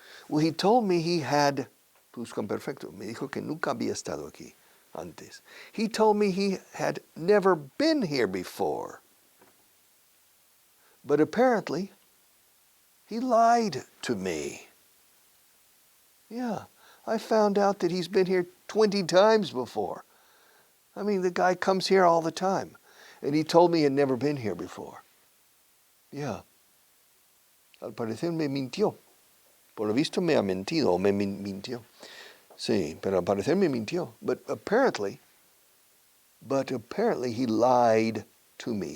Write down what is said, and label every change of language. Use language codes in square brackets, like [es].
[en] Well, he told me he had, [es] perfecto, me dijo que nunca había estado aquí antes. [en] He told me he had never been here before. But apparently, he lied to me. Yeah, I found out that he's been here 20 times before. I mean, the guy comes here all the time. And he told me he had never been here before. [es] Yeah. Al parecer me mintió. Por lo visto me ha mentido o me mintió. Sí, pero al parecer me mintió. [en] But apparently he lied to me.